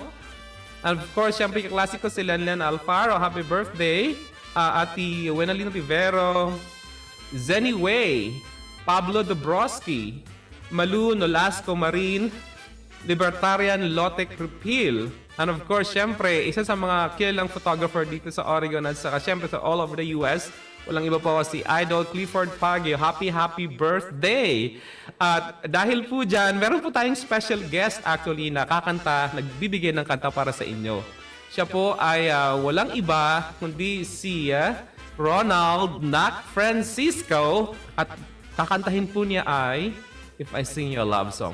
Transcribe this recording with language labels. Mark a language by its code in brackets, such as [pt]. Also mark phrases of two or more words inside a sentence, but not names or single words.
[en] And of course, [tl] syempre klasiko si Lenlen Alfaro, happy birthday. Ati Wenalyn Rivero, Zenny Way, Pablo Dobrowski, Malu Nolasco Marin, Libertarian Lotte Krupil. [en] And of course, [tl] syempre, isa sa mga kilalang photographer dito sa Oregon at saka syempre sa [en] all over the US, [tl] walang iba pa si Idol Clifford Pagio. [en] Happy birthday! [tl] At dahil po dyan, meron po tayong [en] special guest actually [tl] na kakanta, nagbibigay ng kanta para sa inyo. Siya po ay walang iba kundi si Ronald Nac Francisco at kakantahin po niya ay If I Sing You a Love Song.